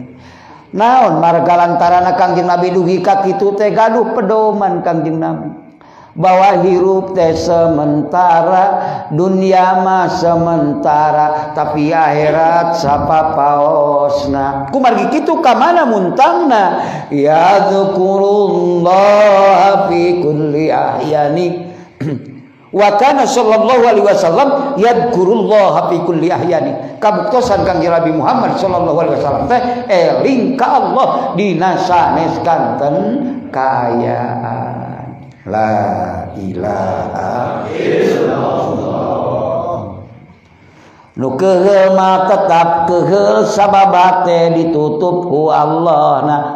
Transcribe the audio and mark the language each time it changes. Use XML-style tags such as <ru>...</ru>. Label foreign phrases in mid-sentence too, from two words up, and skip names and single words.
<su>Naon marga lantarana Kangjeng Nabi dugi ka kitu teh gaduh pedoman Kangjeng Nabi. Bahwa hirup teh sementara, dunia mah sementara, tapi akhirat sapapaosna. Kumargi kitu ka mana muntangna?</su> <ar>يذكر الله في كل أحيانه. وكان صلى الله عليه وسلم يذكر الله في كل أحيانه.</ar> <su>Kabuktosan Kangjeng Nabi Muhammad</su> <ar>صلى الله عليه وسلم</ar> <su>teh eling ka Allah dina sanes kanten kaayaan.</su> <ar>لا إله إلا الله.</ar> <su>Nu keheul mah tetap keheul sabab teh ditutup ku Allahna.</su>